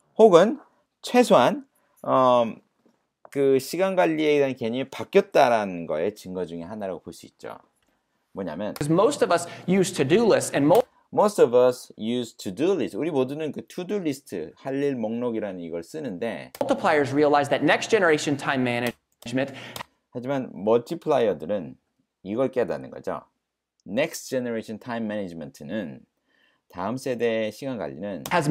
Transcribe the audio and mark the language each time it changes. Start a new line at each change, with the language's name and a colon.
Korean: 혹은 최소한 그 시간 관리에 대한 개념이 바뀌었다라는 거의 증거 중에 하나라고 볼 수 있죠. 뭐냐면
English: most of us use to-do lists and
Korean: 우리 모두는 그 to-do list 할 일 목록이라는 이걸 쓰는데
English: multipliers realize that next generation time management
Korean: 하지만 멀티플라이어들은 이걸 깨닫는 거죠.
English: Next generation time management
Korean: 는 다음 세대의 시간 관리는